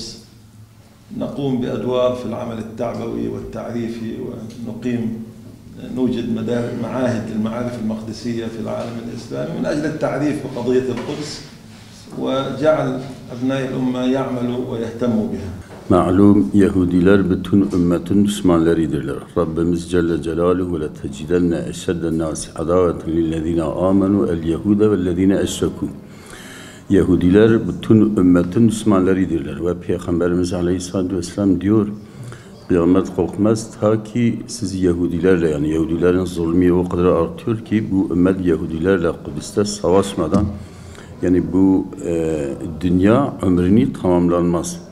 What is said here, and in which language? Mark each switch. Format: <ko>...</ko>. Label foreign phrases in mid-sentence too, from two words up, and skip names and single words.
<ar>نقوم بأدوار في العمل التعبوي والتعريفي، نوجد معاهد للمعارف المقدسية في العالم الإسلامي من أجل التعريف بقضية القدس وجعل أبناء الأمة يعملوا ويهتموا بها.</ar> <tr>Malum Yahudiler bütün ümmetin Müslümanlarıdırlar.</tr> <ar>Rabbimiz جل جلاله ولتجدن أشد الناس عداوة للذين آمنوا اليهود والذين أشركوا.</ar> <tr>Yahudiler bütün ümmetin Müslümanlarıdırlar ve Peygamberimiz</tr> <ar>عليه الصلاة والسلام</ar> <tr>diyor, kıyamet korkmaz ta ki siz Yahudilerle, yani Yahudilerin zulmü o kadar artıyor ki bu ümmet Yahudilerle Kudüs'te savaşmadan, yani bu dünya ömrünü tamamlanmaz.</tr>